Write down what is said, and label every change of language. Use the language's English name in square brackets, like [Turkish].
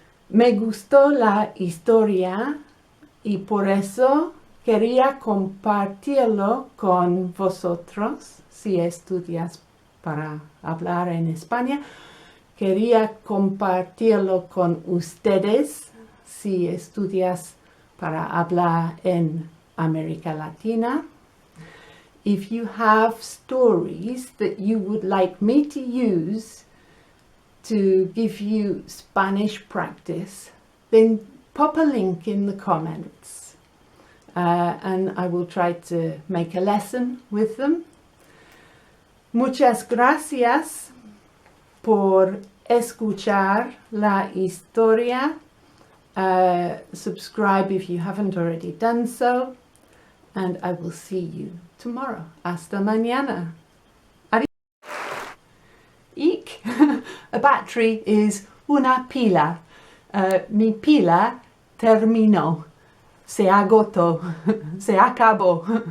[Spanish] Me gustó la historia y por eso quería compartirlo con vosotros. Si estudias para hablar en España, quería compartirlo con ustedes. Si estudias para hablar en América Latina. [English] If you have stories that you would like me to use to give you Spanish practice, then pop a link in the comments and I will try to make a lesson with them. [Spanish] Muchas gracias por escuchar la historia. [English] Subscribe if you haven't already done so. And I will see you tomorrow. [Spanish] Hasta mañana. Adiós. Eek. [English] A battery is [Spanish] una pila. Mi pila terminó. Se agotó. Se acabó.